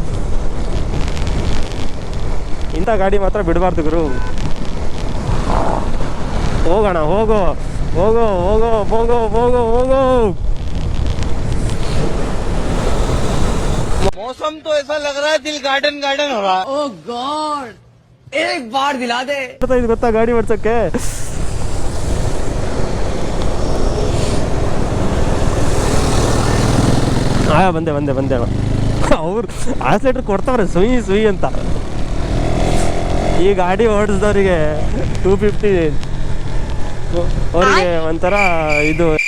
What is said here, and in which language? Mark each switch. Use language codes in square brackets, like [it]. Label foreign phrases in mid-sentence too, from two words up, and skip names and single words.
[kn] ಇಂಥ ಗಾಡಿ ಮಾತ್ರ ಬಿಡಬಾರ್ದು ಗುರು. ಹೋಗೋಣ, ಹೋಗೋ ಹೋಗೋ ಹೋಗೋ ಹೋಗೋ ಹೋಗೋ ಹೋಗೋ. [hi] मौसम तो ऐसा लग रहा है दिल गार्डन गार्डन हो रहा है। [en] Oh God, [hi] एक बार दिला दे। [kn] ಇದು ಗೊತ್ತಾ ಗಾಡಿ ಓಡ್ಸೋಕ್ಕೆ? ಬಂದೆ ಅವ್ರು ಆಕ್ಸಿಲೇಟರ್ ಕೊಡ್ತಾವ್ರೆ ಸುಯಿ ಅಂತ. ಈ ಗಾಡಿ ಓಡಿಸಿದವರಿಗೆ 250 ಅವರಿಗೆ ಒಂಥರ ಇದು.